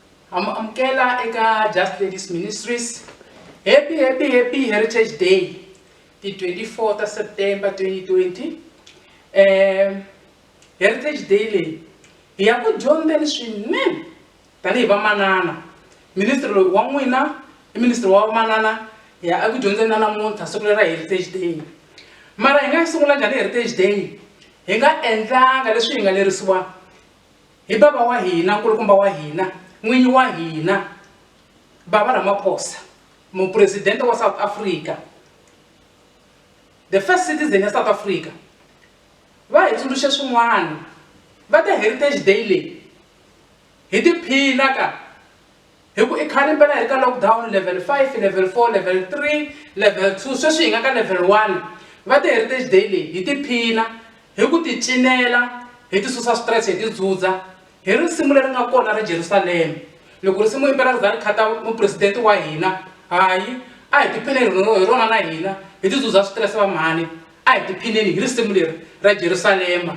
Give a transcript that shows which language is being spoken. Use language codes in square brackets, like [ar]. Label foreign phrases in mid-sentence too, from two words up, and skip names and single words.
[ts] amukela eka Just Ladies Ministries. [en] Happy Heritage Day, the 24th of September 2020. [ts] Heritage Day leyi hi ya ku dyondzeni swinene tanihi vamanana. Ministry loyi wa n'wina i ministry wa vamanana, hi ya ku dyondzeni na namuntlha siku leri ra Heritage Day. Mara hi nga sungula njhani Heritage Day? Hi nga endlanga leswi hi nga lerisiwa hi baba wa hina, nkulukumba wa hina, n'winyi wa hina, Baba Ramaphosa, mupresidente wa South Africa, [en] the first citizen [ts] ya South Africa. Va hi tsundzuxe swin'wana va ta Heritage Day leyi hi tiphina ka hi ku i khale mpela hi ri ka [en] lockdown level 5, level 4, level 3, level 2, [ts] sweswi hi nga ka level 1. Va ta Heritage Day leyi hi tiphina hi ku ti cinela, hi ti susa stress, hi ti dzudza hi risimu leri nga kona ra Jerusalem. Loko risimu impela ri za ri khata mupresidente wa hina, hayi a hi tiphineni hi rona na hina hi ti dzudza stress va mhani, a hi tiphineni hi risimu leri ra Jerusalem.